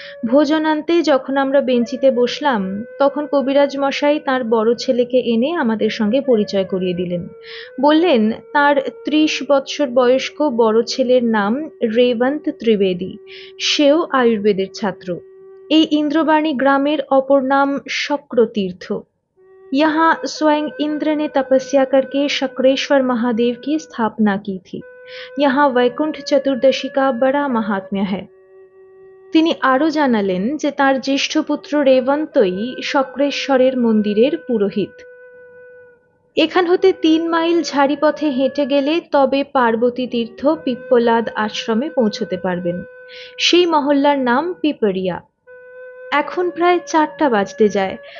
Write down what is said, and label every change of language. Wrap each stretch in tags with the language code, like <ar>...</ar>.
<bn>ভোজনান্তে যখন আমরা বেঞ্চিতে বসলাম, তখন কবিরাজ মশাই তাঁর বড় ছেলেকে এনে আমাদের সঙ্গে পরিচয় করিয়ে দিলেন। বললেন তাঁর ৩০ বৎসর বয়স্ক বড় ছেলের নাম রেবন্ত ত্রিবেদী, সেও আয়ুর্বেদের ছাত্র। এই ইন্দ্রবাণী গ্রামের অপর নাম शक्रतीर्थ।</bn> <hi>यहाँ स्वयं इंद्र ने तपस्या करके शक्रेश्वर महादेव की स्थापना की थी। यहाँ वैकुंठ चतुर्दशी का बड़ा महात्म्य है।</hi> <bn>তিনি আরো জানালেন যে তার জ্যেষ্ঠ পুত্র রেবন্তই শক্রেশ্বরের মন্দিরের পুরোহিত। এখান হতে ৩ মাইল ঝাড়িপথে হেঁটে গেলে তবে পার্বতী তীর্থ পিপ্পলাদ আশ্রমে পৌঁছতে পারবেন। সেই মহল্লার নাম পিপরিয়া। এখন প্রায় ৪টা বাজতে যায়।</bn>